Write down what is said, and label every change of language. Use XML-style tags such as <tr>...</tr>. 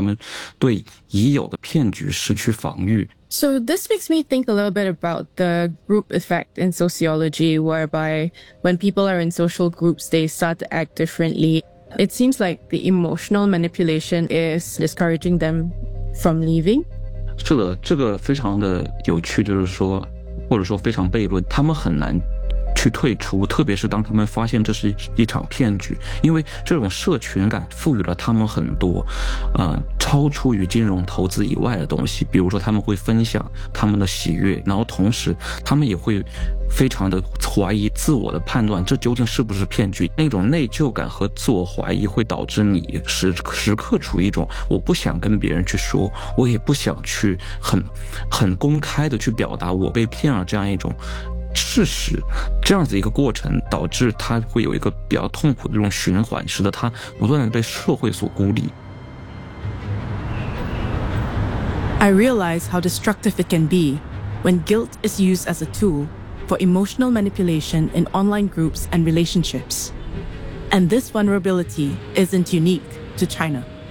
<zh>比如说他们是家庭主妇，但是他们很想去赚钱，他们是比如说学生，他们没有很多钱，但是他们想要投机，这是一种老年人，他认识的朋友也投了，特别是关于财务决策，他总是会有这些股票讨论呢，也会有这些赚钱的这些所谓的技巧，一种分享，通过平台跟人进行交互的过程中，他就会产生这样的亲密感，这种亲密感会让他们对已有的骗局失去防御。</zh> <en>So this makes me think a little bit about the group effect in sociology, whereby when people are in social groups, they start to act differently. It seems like the emotional manipulation is discouraging them from leaving.</en> <zh>是的，这个非常的有趣，就是说，或者说非常悖论，他们很难 去退出，特别是当他们发现这是一场骗局，因为这种社群感赋予了他们很多超出于金融投资以外的东西，比如说他们会分享他们的喜悦，然后同时他们也会非常的怀疑自我的判断，这究竟是不是骗局？那种内疚感和自我怀疑会导致你时刻处于一种我不想跟别人去说，我也不想去很公开的去表达我被骗了这样一种 事实，这样子一个过程导致他会有一个比较痛苦的这种循环，使得他不断的被社会所孤立。</zh> <en>I realize how destructive it can be when guilt is used as a tool for emotional manipulation in online groups and relationships. And this vulnerability isn't unique to China.</en>